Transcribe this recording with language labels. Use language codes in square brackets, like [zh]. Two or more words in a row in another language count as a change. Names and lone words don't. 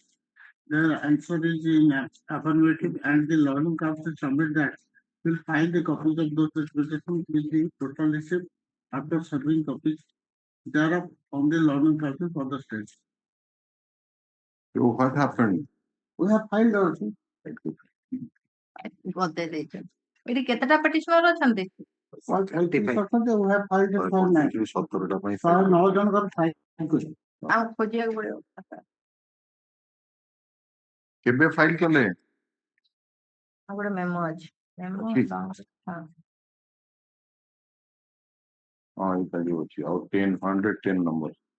[en] Their answer is in affirmative, and the Learning Council submit that will file the copies of those representations with the postal receipt after serving copies thereof on the learning classes for the state. So what happened? We have filed also. [or] ଗଦେଇ ଦେଇଛନ୍ତି। ଏଠି କେତେଟା ପେଟିସନର ଅଛନ୍ତି? [en] We have filed it for [or] 17ଟା ପାଇଁ 9 ଜଣଙ୍କର ଫାଇଲ କରିଛୁ। ଆଉ ଖୋଜିବାକୁ ପଡିବ। କେବେ ଫାଇଲ କଲେ? ଆଉ ଗୋଟେ ମେମୋ ଅଛି। ମେମୋ ଅଛି? ହଁ। ହଁ ଏଇଟା ଯୋଉ ଅଛି ଆଉ 110 ନମ୍ବର।